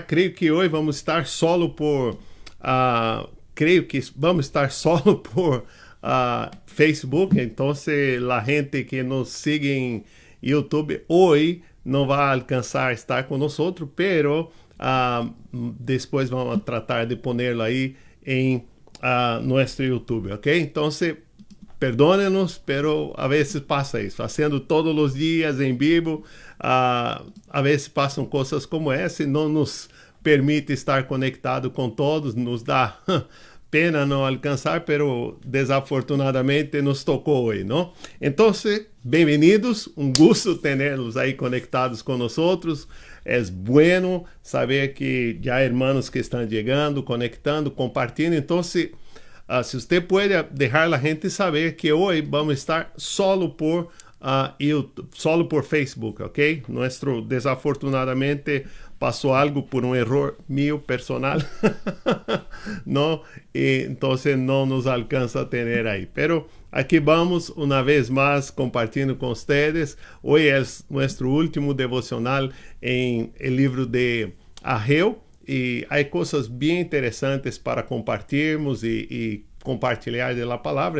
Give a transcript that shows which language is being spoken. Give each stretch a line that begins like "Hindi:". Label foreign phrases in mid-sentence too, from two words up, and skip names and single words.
Portuguese: Creio que hoje vamos estar solo por, Facebook. Então, a gente que nos sigue em YouTube hoje não vai alcançar a estar com nós outros, pero depois vamos tratar de ponerlo aí em nuestro YouTube, ¿ok?
Spanish: Entonces, perdónenos, pero a veces pasa eso. Haciendo todos los días en vivo, a veces pasan cosas como
Portuguese: essa e não nos permite estar conectado com todos. Nos dá pena não alcançar, pero desafortunadamente nos tocou hoje, não? Então, bem-vindos, um gosto tenerlos aí conectados com nós outros. É bueno saber que já há irmãos que estão chegando, conectando, compartilhando. Então, se você pode deixar a gente saber que hoje vamos estar solo por YouTube, solo por Facebook, ¿ok? Desafortunadamente passou algo por um erro meu personal, não, e então não nos alcança a ter aí. Pero aqui vamos uma vez mais compartilhando com vocês. Hoje é nosso último devocional em el livro de Ageu e há coisas bem interessantes para compartilharmos e compartilhar da palavra.